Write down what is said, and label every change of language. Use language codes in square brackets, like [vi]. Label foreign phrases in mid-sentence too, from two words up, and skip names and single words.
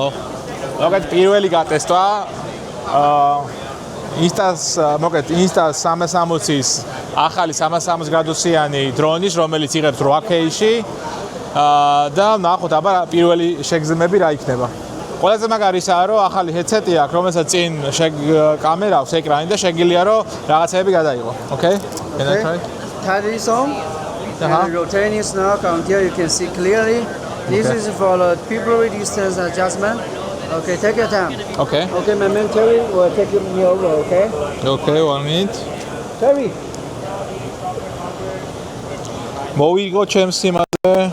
[ka] მოგეთ პირველი გატესტვა Insta 360-ის ახალი 360 გრადუსიანი დრონის, რომელიც იღებს 8K-ში და ნახოთ აბა პირველი შეგრძნებები რა იქნება. ყველაზე მაგარისაა რომ ახალი headset-ი აქვს, რომელსაც წინ კამერა აქვს ეკრანი და შეგიძლია რომ რაღაცეები გადაიღო. [en] Okay? Can I try? Turn this on. And rotate it now until you can see clearly. This is for the pupil distance adjustment. Okay, take your time. Okay. Okay, my man Terry will take me over, okay? Okay, 1 minute. Terry. [ka] მოვიგო ჩემს იმაზე.